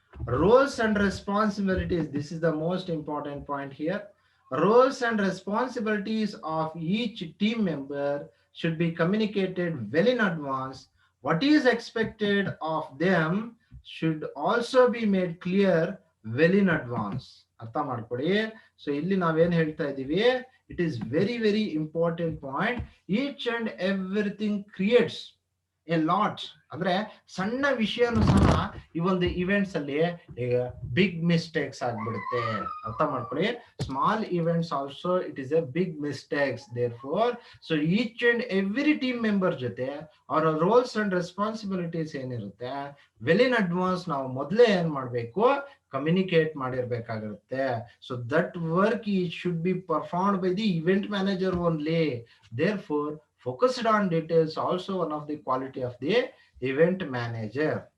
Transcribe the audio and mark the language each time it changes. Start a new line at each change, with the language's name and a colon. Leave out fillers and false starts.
English: Roles and responsibilities, this is the most important point here. Roles and responsibilities of each team member should be communicated well in advance. What is expected of them should also be made clear well in advance.
Kannada: ಅರ್ಥ ಮಾಡ್ಕೊಳ್ಳಿ. So ಇಲ್ಲಿ ನಾವೇನ್ ಹೇಳ್ತಾ ಇದೀವಿ,
English: It is very very important point. Each and everything creates a lot.
Kannada: ಅಂದ್ರೆ ಸಣ್ಣ ವಿಷಯನೂ ಸಹ ಈ ಒಂದು ಇವೆಂಟ್ಸ್ ಅಲ್ಲಿ ಬಿಗ್ ಮಿಸ್ಟೇಕ್ಸ್ ಆಗ್ಬಿಡುತ್ತೆ. ಅರ್ಥ ಮಾಡ್ಕೊಳ್ಳಿ.
English: Small events also it is a big mistakes.
Kannada: There four so each and every team member ಜೊತೆ ಅವರ ರೋಲ್ಸ್ ಅಂಡ್ ರೆಸ್ಪಾನ್ಸಿಬಿಲಿಟೀಸ್ ಏನಿರುತ್ತೆ ವೆಲ್ ಇನ್ ಅಡ್ವಾನ್ಸ್ ನಾವು ಮೊದಲೇ ಏನ್ ಮಾಡ್ಬೇಕು, ಕಮ್ಯುನಿಕೇಟ್ ಮಾಡಿರ್ಬೇಕಾಗಿರುತ್ತೆ.
English: So that work ಈ should be performed by the event manager only. Therefore focused on details also one of the quality of the event manager.